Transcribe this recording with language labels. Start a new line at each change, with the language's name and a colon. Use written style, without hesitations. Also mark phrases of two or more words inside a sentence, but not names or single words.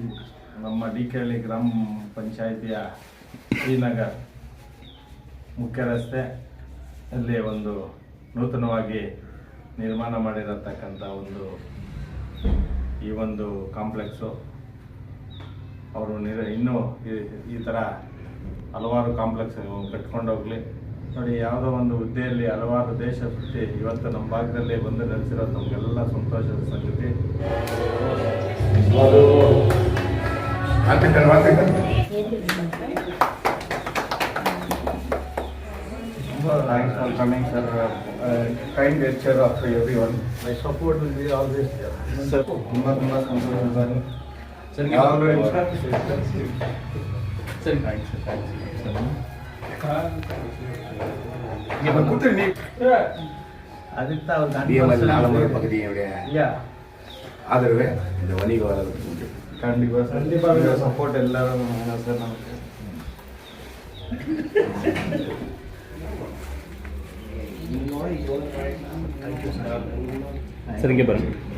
Kannada: ನಮ್ಮ DK ಹಳ್ಳಿ ಗ್ರಾಮ ಪಂಚಾಯಿತಿಯ ಶ್ರೀನಗರ್ ಮುಖ್ಯ ರಸ್ತೆ ಅಲ್ಲಿ ಒಂದು ನೂತನವಾಗಿ ನಿರ್ಮಾಣ ಮಾಡಿರತಕ್ಕಂಥ ಈ ಒಂದು ಕಾಂಪ್ಲೆಕ್ಸು ಅವರು ಇನ್ನೂ ಈ ಥರ ಹಲವಾರು ಕಾಂಪ್ಲೆಕ್ಸ್ ಕಟ್ಕೊಂಡೋಗ್ಲಿ. ನೋಡಿ, ಯಾವುದೋ ಒಂದು ಹುದ್ದೆಯಲ್ಲಿ ಹಲವಾರು ದೇಶ ಸುತ್ತಿ ಇವತ್ತು ನಮ್ಮ ಭಾಗದಲ್ಲಿ ಬಂದು ನೆಲೆಸಿರೋದು ನಮಗೆಲ್ಲ ಸಂತೋಷದ ಸಂಗತಿ.
English: Thanks for coming, sir. Kind gesture of everyone. My support will be always there. Sir,
Kannada: ತುಂಬಾ ಸಂತೋಷ ಸರ್. ಸರಿ,
Tamil: அதுக்கு அவர் பகுதியுடைய ஆதரவு இந்த வணிக வளாகத்துக்கு கண்டிப்பாக சப்போர்ட் எல்லாரும் சார் நமக்கு. சரிங்க பாருங்க.